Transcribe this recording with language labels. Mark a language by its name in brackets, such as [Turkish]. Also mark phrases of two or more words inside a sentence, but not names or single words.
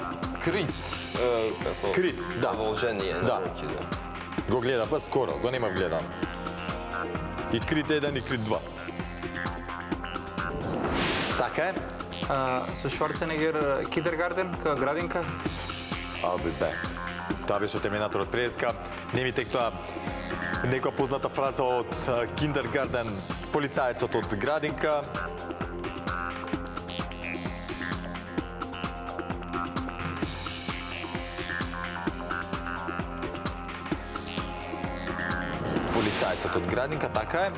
[Macedonian] Крит. Како... Крит, да. Продолжение Да. на Роки, да. Го гледа, па скоро, го немав гледан. И Крит 1 и Крит 2. Така е. Со Шварценегер Киндергарден, градинка. [English] I'll be back. [Macedonian] Тоа беше Терминаторот преска. Не ми тек тоа некоја позната фраза од Киндергарден, полицаецот од градинка. Полицаецот од градинка, така е.